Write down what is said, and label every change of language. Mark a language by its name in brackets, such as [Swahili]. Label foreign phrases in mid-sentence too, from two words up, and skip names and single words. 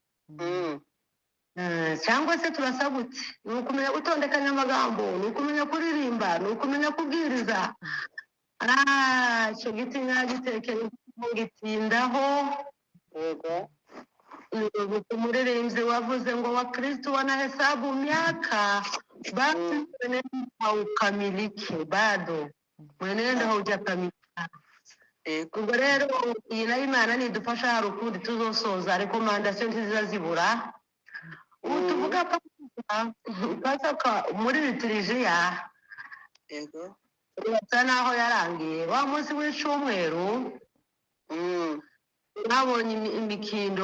[Kinyarwanda] cyangwa se turasabutse ni ukumenya gutondekanya amagambo ni ukumenya kuririmba ni ukumenya kubwiriza icyo giti nyagitekeye gitindaho. Yego. Umuririmbyi wavuze ngo [Swahili] Wakristo wanahesabu miaka bado mwenendo haukamiliki bado mwenendo haujakamilika. [Kinyarwanda] Ubwo rero iyi nayo Imana nidufasha hari ukundi tuzosoza rekomandasiyo ntiziza zibura. Tuvuga Pasaka muri litirijiya Yego. urasa naho yarangiye wa munsi w'icumweru nabonye imikindo.